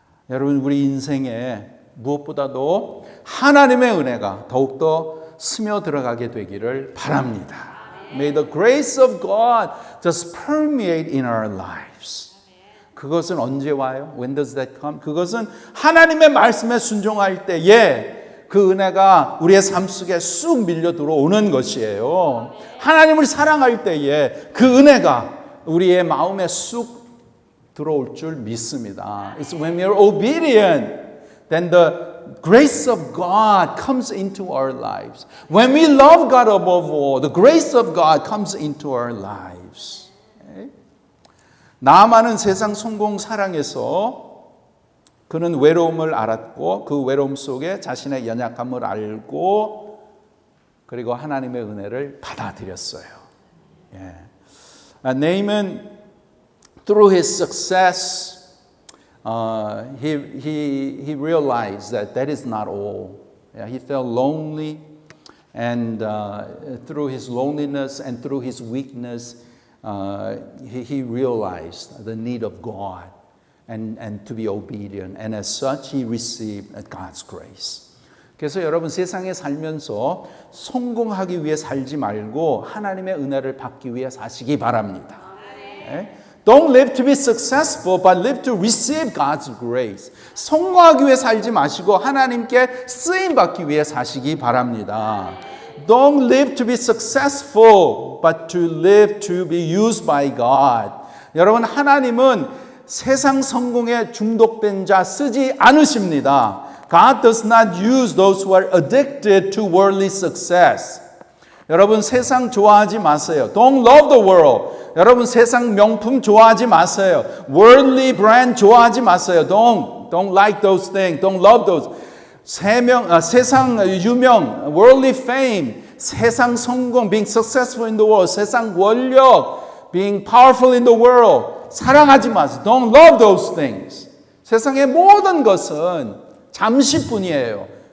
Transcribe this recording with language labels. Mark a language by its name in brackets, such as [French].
[Korean] 여러분 우리 인생에 무엇보다도 하나님의 은혜가 더욱더 스며들어가게 되기를 바랍니다. [English] May the grace of God just permeate in our lives. [Korean] 그것은 언제 와요? [English] When does that come? [Korean] 그것은 하나님의 말씀에 순종할 때에 그 은혜가 우리의 삶 속에 쑥 밀려 들어오는 것이에요. 하나님을 사랑할 때에 그 은혜가 우리의 마음에 쑥 들어올 줄 믿습니다. [English] It's when we are obedient, then the grace of God comes into our lives. When we love God above all, the grace of God comes into our lives. Okay? [Korean] 나아만은 세상 성공 사랑에서 그는 외로움을 알았고 그 외로움 속에 자신의 연약함을 알고 그리고 하나님의 은혜를 받아들였어요. [English] Naaman, through his success, he realized that is not all. He felt lonely. And through his loneliness and through his weakness, he realized the need of God and to be obedient. And as such, he received God's grace. [Korean] 그래서 여러분 세상에 살면서 성공하기 위해 살지 말고 하나님의 은혜를 받기 위해 사시기 바랍니다. [English] Okay? Don't live to be successful, but live to receive God's grace. [Korean] 성공하기 위해 살지 마시고 하나님께 쓰임 받기 위해 사시기 바랍니다. [English] Don't live to be successful, but to live to be used by God. [Korean] 여러분 하나님은 세상 성공에 중독된 자 쓰지 않으십니다. [English] God does not use those who are addicted to worldly success. [Korean] 여러분 세상 좋아하지 마세요. [English] Don't love the world. [Korean] 여러분 세상 명품 좋아하지 마세요. [English] Worldly brand [Korean] 좋아하지 마세요. [English] Don't like those things. Don't love those. [Korean] 세상 유명, [English] worldly fame, [Korean] 세상 성공, [English] being successful in the world, [Korean] 세상 권력, [English] being powerful in the world. [Korean] 사랑하지 마세요. [English] Don't love those things. [Korean] 세상의 모든 것은 잠시뿐이에요.